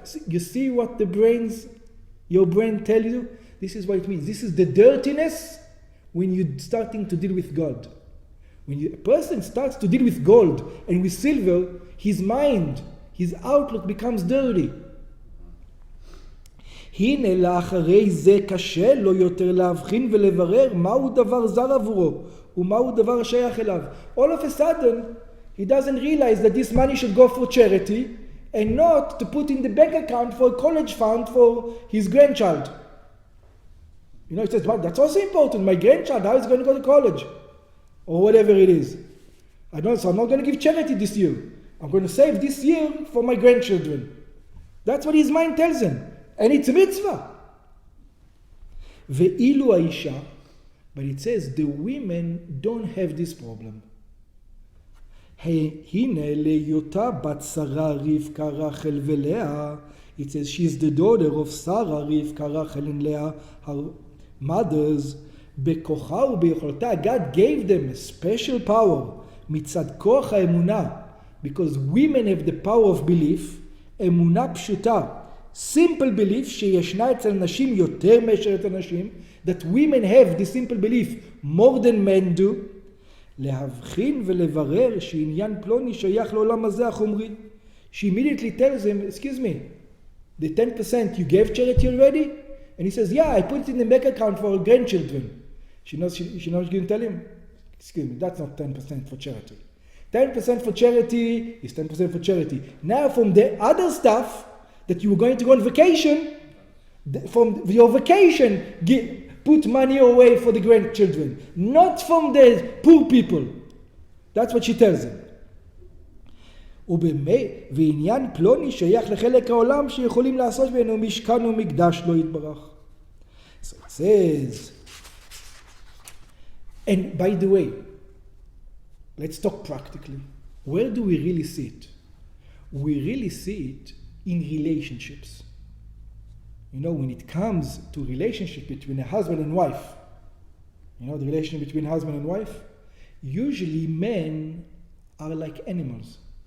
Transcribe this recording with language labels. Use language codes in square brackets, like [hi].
[en] You see what your brain tells you? This is what it means. This is the dirtiness when you're starting to deal with God. When a person starts to deal with gold and with silver, his mind, his outlook becomes dirty. [he] הנה לאחרי זה קשה לו יותר להבחין ולברר מהו דבר זר עבורו ומהו דבר השייך אליו. [en] All of a sudden, he doesn't realize that this money should go for charity and not to put in the bank account for a college fund for his grandchild. You know, he says, well, that's also important. My grandchild, how is he going to go to college? Or whatever it is. So I'm not going to give charity this year. I'm going to save this year for my grandchildren. That's what his mind tells him. And it's a mitzvah. Ve'ilu Aisha, but it says the women don't have this problem. [he] הנה להיותה בת שרה רבקה רחל ולאה. [en] It says she is the daughter of Sarah, Rivka, Rachel and Leah, her mothers. [he] בכוחה וביכולתה, [en] God gave them a special power, [he] מצד כוח האמונה, [en] because women have the power of belief, [he] אמונה פשוטה, [en] simple belief [he] שישנה אצל נשים יותר מאשר אצל נשים, [en] that women have the simple belief more than men do, [he] להבחין ולברר שעניין פלוני שייך לעולם הזה החומרי. [en] She immediately tells him, excuse me, the 10% you gave charity already? And he says, yeah, I put it in the bank account for our grandchildren. She knows she's going to tell him, excuse me, that's not 10% for charity. 10% for charity is 10% for charity. Now from the other stuff that you were going to go on vacation, from your vacation, put money away for the grandchildren. Not from the poor people. That's what she tells him. [he] ועניין פלוני שייך לחלק העולם שיכולים לעשות בינו משכן ומקדש לא יתברך. [en] So it says, and by the way, let's talk practically. Where do we really see it? We really see it in relationships. You know, when it comes to relationship between a husband and wife, you know, the relationship between husband and wife, usually men are like animals.